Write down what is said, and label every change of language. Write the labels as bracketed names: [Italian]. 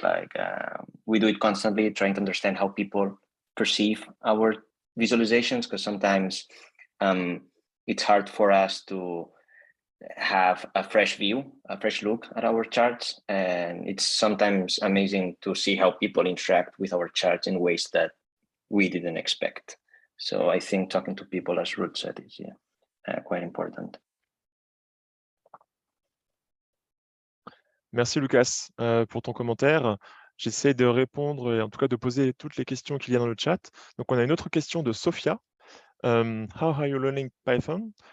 [English] Like we do it constantly, trying to understand how people perceive our visualizations, because sometimes it's hard for us to have a fresh view, a fresh look at our charts. And it's sometimes amazing to see how people interact with our charts in ways that we didn't expect. So I think talking to people, as Ruth said, is quite important. [French] Merci Lucas pour ton commentaire. J'essaie de répondre et en tout cas de poser toutes les questions qu'il y a dans le chat. Donc on a une autre question de Sophia. [English] How are you learning Python?